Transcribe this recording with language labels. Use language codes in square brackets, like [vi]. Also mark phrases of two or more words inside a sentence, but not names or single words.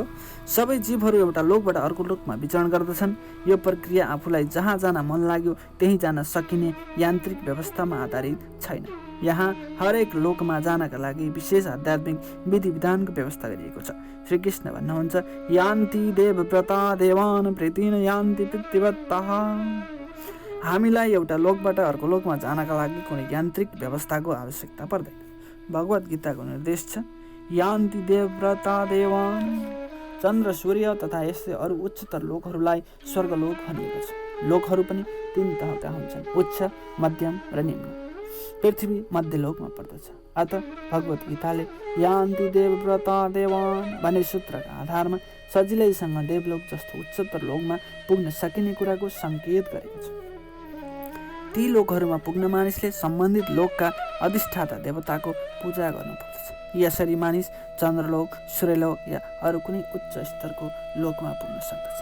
[ne] सबै जीवहरू एउटा लोकबाट अर्को लोकमा विचरण गर्दछन्। यो प्रक्रिया आफूलाई जहाँ जान मन लाग्यो त्यहीँ जान सकिने यान्त्रिक व्यवस्थामा आधारित छैन। यहाँ हरेक लोकमा जानका लागि विशेष आध्यात्मिक विधि विधानको व्यवस्था गरिएको छ। श्रीकृष्ण भन्नुहुन्छ, [sa] यान्ति देवव्रता देवान प्रीतिन यान्ति पितृवत्ताः। [ne] हामीलाई एउटा लोकबाट अर्को लोकमा जानका लागि कुनै यान्त्रिक व्यवस्थाको आवश्यकता पर्दैन। भगवत गीताको निर्देश छ, [sa] यान्ति देवव्रता देवान। [ne] चन्द्र, सूर्य तथा यस्तै अरू उच्चतर लोकहरूलाई स्वर्गलोक भनिएको छ। लोकहरू पनि 3 तहका हुन्छन्, उच्च, मध्यम र निम्न। पृथ्वी मध्यलोकमा पर्दछ। अत भगवत गीताले [sa] यान्ति देवव्रता देवान [ne] भन्ने सूत्रका आधारमा सजिलैसँग देवलोक जस्तो उच्चतर लोकमा पुग्न सकिने कुराको सङ्केत गरेको छ। ती लोकहरूमा पुग्न मानिसले सम्बन्धित लोकका अधिष्ठाता देवताको पूजा गर्नुपर्दछ। यसरी मानिस चन्द्रलोक, सूर्यलोक या अरू कुनै उच्च स्तरको लोकमा पुग्न सक्दछ।